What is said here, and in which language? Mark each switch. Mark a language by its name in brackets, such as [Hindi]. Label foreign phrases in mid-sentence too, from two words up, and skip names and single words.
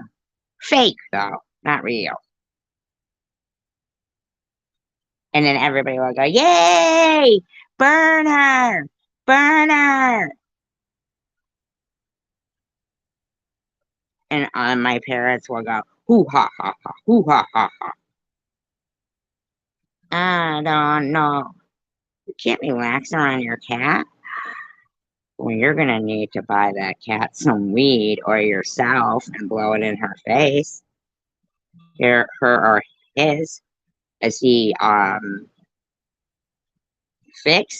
[English] Fake, though, not real. And then everybody will go, yay! Burn her! Burn her! And my parents will go, hoo ha ha ha, hoo ha ha ha. I don't know. You can't relax around your cat. Well, you're gonna need to buy that cat some weed or yourself and blow it in her face. Her or his. Is he fixed?